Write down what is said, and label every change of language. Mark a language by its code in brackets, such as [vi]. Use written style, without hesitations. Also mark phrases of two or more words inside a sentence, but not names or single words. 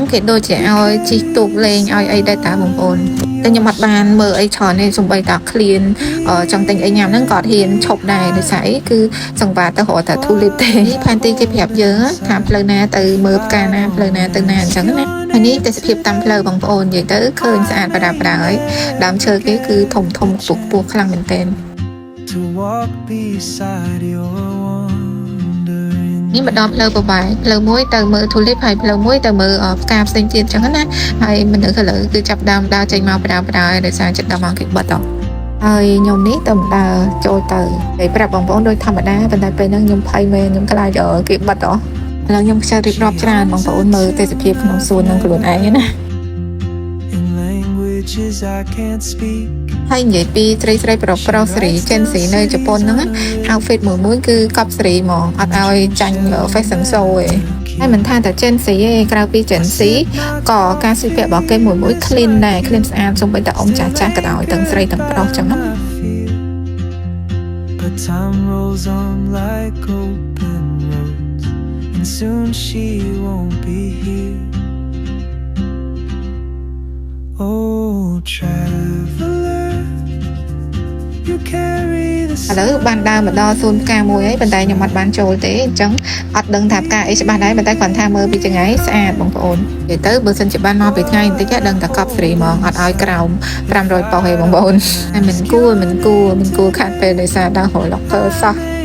[km] គេដូចជាឲ្យជីកទូកលេងឲ្យអីដែរតាបងប្អូនតែខ្ញុំអត់បានមើលអីច្រើនទេសំបីតាឃ្លានចង់ទិញអីញ៉ាំហ្នឹងក៏អត់ហ៊ានឈប់ដែរដោយសារអីគឺសង្វាតទៅរកតែ tulip ទេផែនទីគេប្រាប់យើងថាផ្លូវណាទៅមើលផ្កាណាផ្លូវណាទៅណាអញ្ចឹងណាហើយនេះទេសភាពតាមផ្លូវបងប្អូននិយាយទៅឃើញស្អាតប្រដាប់ប្រដាហើយដើមឈើគេគឺធំធំខ្ពស់ខ្ពស់ខ្លាំងមែនទែន [en] to walk beside your wandering [km] នេះមកដល់ផ្លូវប្របែកផ្លូវមួយទៅមើល tulip ហើយផ្លូវមួយទៅមើលផ្កាផ្សេងទៀតអញ្ចឹងណាហើយមនុស្សឥឡូវគឺចាប់ដើមដើរចេញមកប្រដាប់ប្រដាដោយសារចិត្តដល់មកគេបិទអស់ហើយខ្ញុំនេះទៅដើរចូលទៅហើយប្រាប់បងប្អូនដោយធម្មតាប៉ុន្តែពេលហ្នឹងខ្ញុំភ័យមែនខ្ញុំខ្លាចគេបិទអស់ឥឡូវខ្ញុំខ្ជិលរៀបរាប់ច្រើនបងប្អូនមើលទេសភាពក្នុងសួននឹងខ្លួនឯងណា [en] in languages I can't speak [km] ហើយនិយាយពីស្រីប្រុសស្រី Gen Z នៅជប៉ុនហ្នឹង outfit មួយគឺកប់ស្រីហ្មងអត់ឲ្យចាញ់ [en] fashion show [km] ទេហើយមិនថាតែ Gen Z ទេក្រៅពី Gen Z ក៏ការស្លៀកពាក់របស់គេមួយ clean ដែរ clean ស្អាតសូម្បីតែអ៊ំចាស់ក៏ដោយទាំងស្រីទាំងប្រុសចឹងណា [en] But time rolls on like open roads and soon she won't be here Oh traveler you carry the [km] ឥឡូវបានដើរមកដល់សួនផ្កាមួយហើយប៉ុន្តែខ្ញុំអត់បានចូលទេអញ្ចឹងអត់ដឹងថាផ្កាអីច្បាស់ដែរប៉ុន្តែគាត់ថាមើលពីចង្អៃស្អាតបងប្អូននិយាយទៅបើសិនជាបានមកពីថ្ងៃបន្តិចដឹងតែកប់ស្រីហ្មងអត់ឲ្យក្រោម500ប៉ុស្តិ៍ទេបងប្អូនតែមិនគួរខាត់ពេលដោយសារដើរ roller សោះ